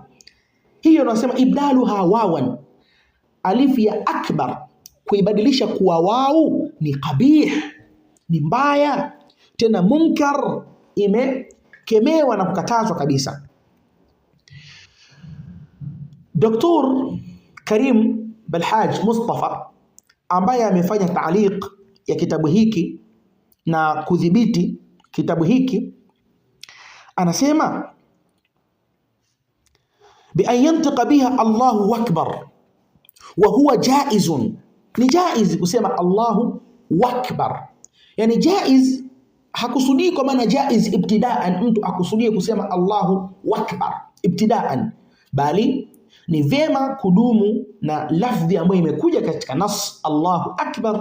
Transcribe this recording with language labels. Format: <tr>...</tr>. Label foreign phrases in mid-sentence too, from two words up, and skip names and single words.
<sw>Hiyo tunasema</sw> <ar>إبدالها واوا,</ar> <sw>alifu ya akbar kuibadilisha kuwa wau ni qabih, ni mbaya tena munkar, imekemewa na kukatazwa kabisa. Dr. Karim Balhaj Mustafa ambaye amefanya taaliq ya kitabu hiki na kudhibiti kitabu hiki anasema</sw> <ar>بأن ينطق بها الله أكبر وهو جائز,</ar> <sw>ni jaiz kusema</sw> <ar>الله أكبر.</ar> <sw>Yani jaiz hakusudii kwa maana jaiz ibtidaan, mtu akusudie kusema</sw> <ar>الله أكبر ابتداء,</ar> <sw>bali ni vema kudumu na lafdhi ambayo imekuja katika nas</sw> <ar>الله أكبر.</ar>